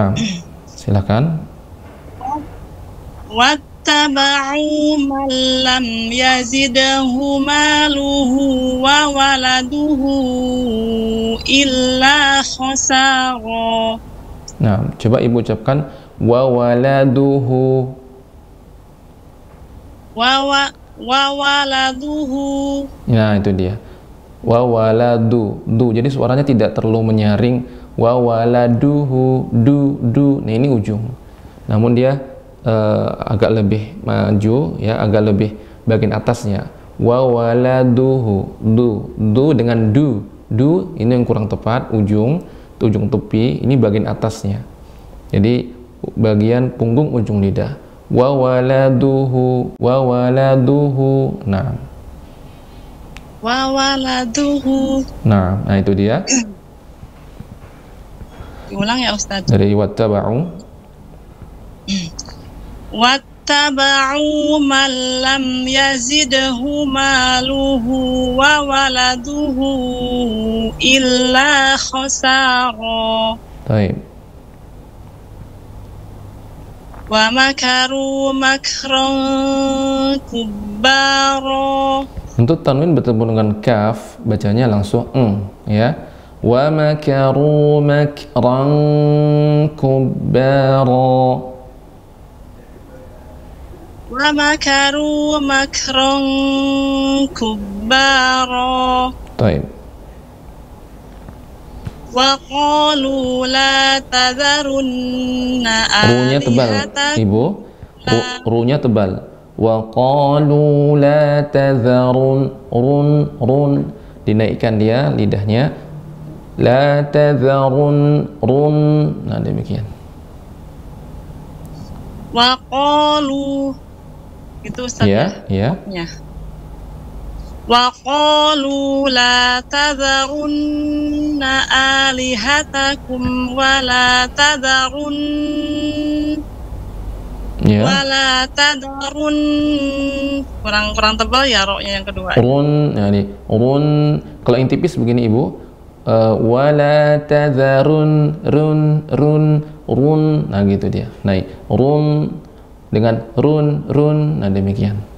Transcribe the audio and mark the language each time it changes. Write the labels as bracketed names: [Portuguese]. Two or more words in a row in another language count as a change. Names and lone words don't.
[Indonesian] Nah, silakan. [Arabic] واتبعوا من لم يزده ماله وولده إلا خسارا. [Indonesian] Nah, coba ibu ucapkan [Arabic] وولده. وولده. [Indonesian] Nah, itu dia. [Arabic] وولد. [Indonesian] Jadi suaranya tidak terlalu menyaring. [Arabic] وولده. [Indonesian] Du. Nah, ini ujung. Namun dia agak lebih maju, ya, agak lebih bagian atasnya. [Arabic] وولده. Du dengan du. [Indonesian] Ini yang kurang tepat, ujung tepi, ini bagian atasnya. Jadi bagian punggung ujung lidah. [Arabic] وولده. Nah. وولده. [Indonesian] Nah, itu dia. Diulang ya Ustaz. Dari wattaba'u. [Arabic] واتبعوا من لم يزده ماله وولده إلا خسارا. [Indonesian] Baik. [Arabic] ومكروا مكرا كبارا. [Indonesian] Untuk tanwin bertemu dengan kaf, bacanya langsung ya. [Arabic] ومكروا مكرا كبارا. ومكروا مكرا كبارا. [Indonesian] Baik. [Arabic] وقالوا لا تذرن [Indonesian] Runya tebal, Ibu. Runya tebal. [Arabic] وقالوا لا تذرن. Run. [Indonesian] Dinaikkan dia lidahnya. [Arabic] لا تذرن. [Indonesian] Nah, demikian. [Arabic] وقالوا. [Indonesian] Itu Ustaz ya. Ya. [Arabic] وقالوا لا تذرن آلهتكم ولا تذرن ولا تذرن. [Indonesian] Kurang tebal ya roknya yang kedua. [Arabic] رن، رن. [Indonesian] Kalau yang tipis begini Ibu, [Arabic] ولا تذرن, [Indonesian] run. Nah, gitu dia. Naik run dengan run. Nah, demikian.